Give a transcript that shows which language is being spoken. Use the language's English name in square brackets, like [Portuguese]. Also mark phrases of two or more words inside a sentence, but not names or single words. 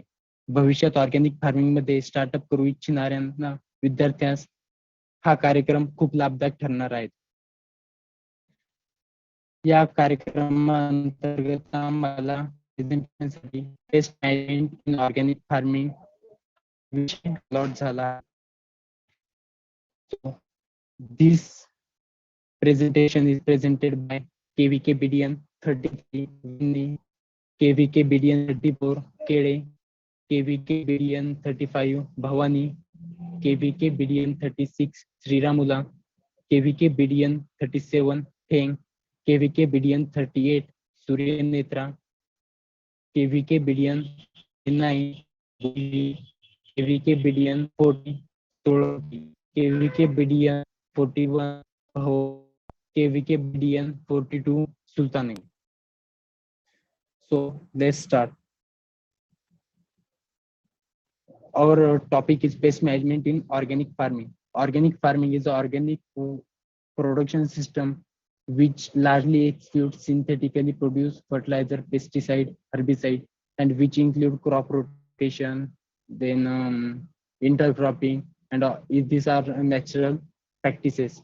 [Marathi] भविष्यात [English] organic farming [Marathi] मध्ये स्टार्टअप करू इच्छिणाऱ्यांना विद्यार्थ्यांस हा कार्यक्रम खूप लाभदायक ठरणार आहे. या कार्यक्रमांतर्गत आम्हाला प्रेझेंटेशनसाठी [English] pest management in organic farming [Marathi] विषय अलॉट झाला. [English] This presentation is presented by KVK BDN 33 Vinny, KVK BDN 34 Kede, KVK BDN 35 Bhavani, KVK BDN 36 Sriramula, KVK BDN 37 Theng, KVK BDN 38 Suryanetra, KVK BDN 9 KVK BDN 40 Tolki, KVK BDN 41 KVK BDN 42 Sultani. So let's start. Our topic is pest management in organic farming. Organic farming is an organic production system which largely excludes synthetically produced fertilizer, pesticide, herbicide, and which include crop rotation, then intercropping, and these are natural practices.